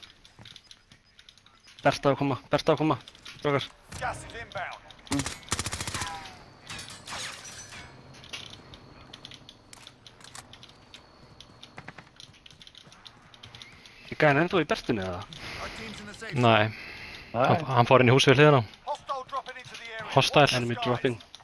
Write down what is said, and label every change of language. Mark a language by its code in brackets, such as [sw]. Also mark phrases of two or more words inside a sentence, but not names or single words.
[is] Berta að koma, Berta að koma. Strákar. [en] Gas is inbound. [is] Ég gæði hann ennþá í Bertunni eða? [en] Our team's in the safe. [is] Nei. Nei. Hann fór inn í húsið við hliðina á. [en] Hostile dropping into the area. Hostile. Enemy dropping.